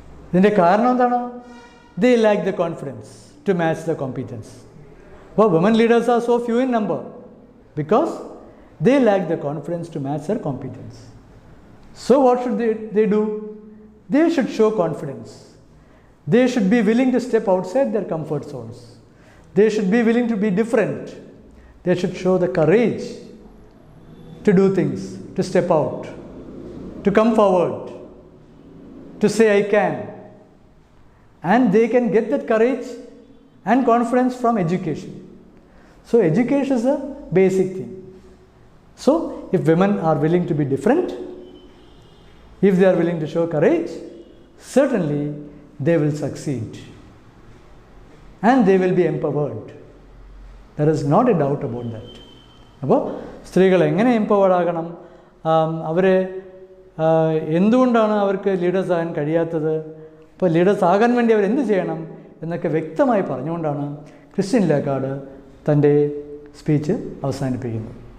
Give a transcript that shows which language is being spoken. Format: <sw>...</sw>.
<ml>ഇതിൻ്റെ കാരണം എന്താണ്?</ml> <en>They lack the confidence to match the competence.</en> <ml>അപ്പോൾ</ml> <en>Woman leaders are so few in number because they lack the confidence to match their competence. So what should they do? They should show confidence. They should be willing to step outside their comfort zones. They should be willing to be different. They should show the courage to do things, to step out, to come forward, to say I can. And they can get that courage and confidence from education. So education is a basic thing. So if women are willing to be different, if they are willing to show courage, certainly they will succeed. And they will be empowered. There is not a doubt about that.</en> <ml>അപ്പോൾ സ്ത്രീകൾ എങ്ങനെ empowered ആകണം, അവരെ എന്തുകൊണ്ടാണ് അവർക്ക് leaders ആകാൻ കഴിയാത്തത്, അപ്പോൾ ലീഡേഴ്സ് ആകാൻ വേണ്ടി അവർ എന്ത് ചെയ്യണം എന്നൊക്കെ വ്യക്തമായി പറഞ്ഞുകൊണ്ടാണ് ക്രിസ്റ്റ്യൻ ലഗാർഡ് തൻ്റെ സ്പീച്ച് അവസാനിപ്പിക്കുന്നത്.</ml>